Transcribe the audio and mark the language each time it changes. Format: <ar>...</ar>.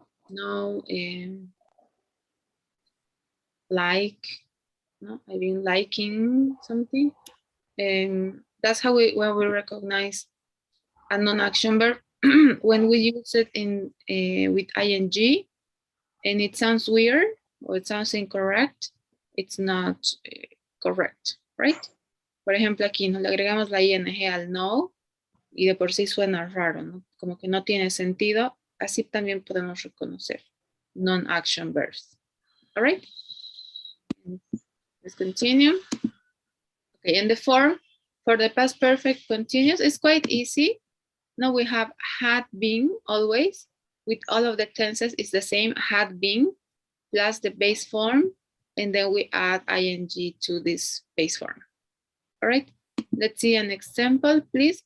<en>No, like, no, I've been liking something. That's how when we recognize a non-action verb when we use it in with ing and it sounds weird or it sounds incorrect, it's not correct, right?</en> <es>Por ejemplo, aquí nos le agregamos la ing al no y de por sí suena raro, ¿no? Como que no tiene sentido. Así también podemos reconocer non-action verbs.</es> <en>All right? Let's continue. Okay, and the form for the past perfect continuous is quite easy. Now we have had been always with all of the tenses is the same, had been plus the base form and then we add ing to this base form. All right, let's see an example, please.</en>